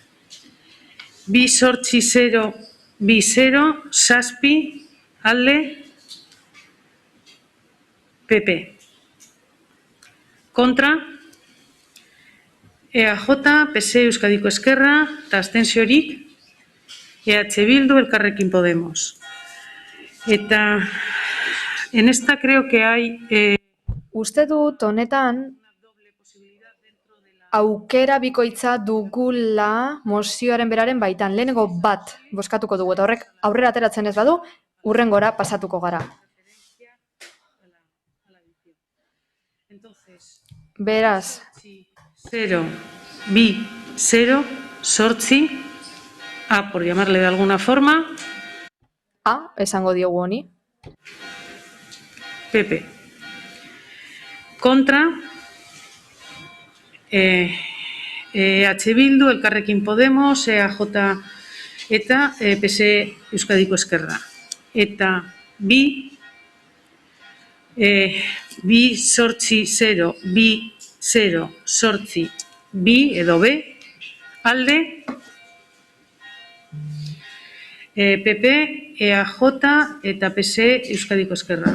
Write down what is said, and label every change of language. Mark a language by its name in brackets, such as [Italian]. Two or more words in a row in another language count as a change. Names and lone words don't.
[Basque] 2-8-0-2-0-6, alde, PP. Kontra, EAJ, PSE Euskadiko Ezkerra eta abstentziorik, EH Bildu, Elkarrekin Podemos. [Spanish] Eta en esta creo que hay... [Basque] Uste dut honetan aukera bikoitza dugula mozioaren beraren baitan. Lehenengo bat bozkatuko dugu eta horrek aurrera ateratzen ez badu, hurrengora pasatuko gara. Beraz. 0-2-0-8, [Spanish] A, por llamarle de alguna forma. [Basque] A, esango diogu honi. PP. Kontra, EH Bildu, Elkarrekin Podemos, EAJ eta PSE Euskadiko Ezkerra. Eta bi 2-8-0-2-0-8, bi edo B, alde, PP, EAJ eta PSE Euskadiko Ezkerra.